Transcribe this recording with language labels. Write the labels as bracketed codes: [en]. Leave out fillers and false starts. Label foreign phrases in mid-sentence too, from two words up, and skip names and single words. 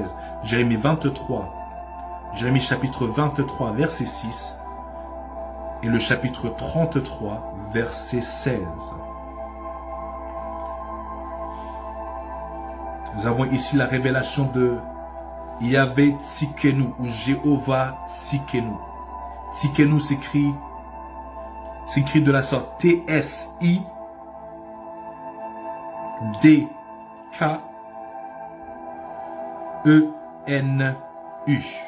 [fr] Jérémie 23, Jérémie chapitre 23, verset 6 et le chapitre 33, verset 16. Nous avons ici la révélation de Yahvé Tsikenu ou Jéhovah Tsikenu. Tsikenu s'écrit de la sorte T-S-I-D-K-E-N-U.